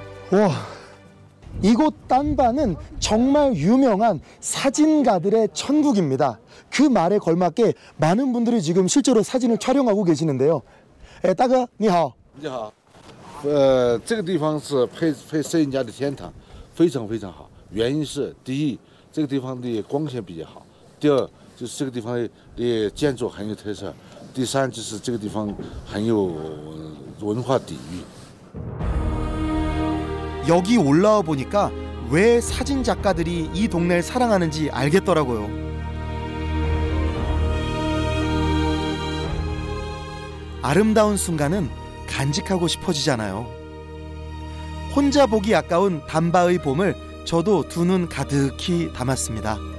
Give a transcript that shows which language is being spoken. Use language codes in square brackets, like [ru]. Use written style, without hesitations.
[ko] 와, 이곳 딴바는 정말 유명한 사진가들의 천국입니다. 그 말에 걸맞게 많은 분들이 지금 실제로 사진을 촬영하고 계시는데요. [zh] 大哥你好。你好，这个地方是拍摄影家的天堂，非常非常好。原因是第一，这个地方的光线比较好；第二，就是这个地方的建筑很有特色；第三，就是这个地方很有文化底蕴。 [ko] 여기 올라와 보니까 왜 사진 작가들이 이 동네를 사랑하는지 알겠더라고요. 아름다운 순간은 간직하고 싶어지잖아요. 혼자 보기 아까운 담바의 봄을 저도 두 눈 가득히 담았습니다.